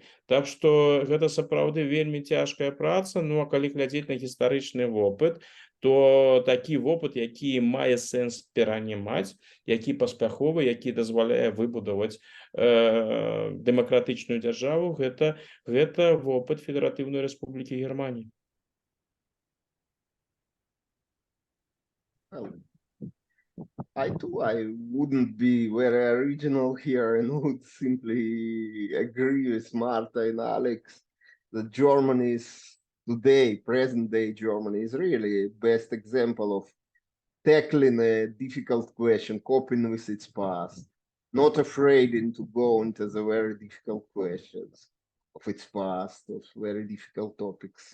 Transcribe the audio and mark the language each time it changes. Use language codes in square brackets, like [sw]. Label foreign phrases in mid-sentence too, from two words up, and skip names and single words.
[be] Так што гэта сапраўды вельмі цяжкая праца, а калі глядзець на гістарычны вопыт, то такі вопыт, які мае сэнс перанімаць, які паспяховы, які дазваляе выбудаваць дэмакратычную дзяржаву, гэта вопыт Федэратыўнай Рэспублікі Германії. [en] I wouldn't be very original here and would simply agree with Marta and Alex that Germany's today, present day Germany is really a best example of tackling a difficult question, coping with its past, not afraid to go into the very difficult questions of its past, of very difficult topics.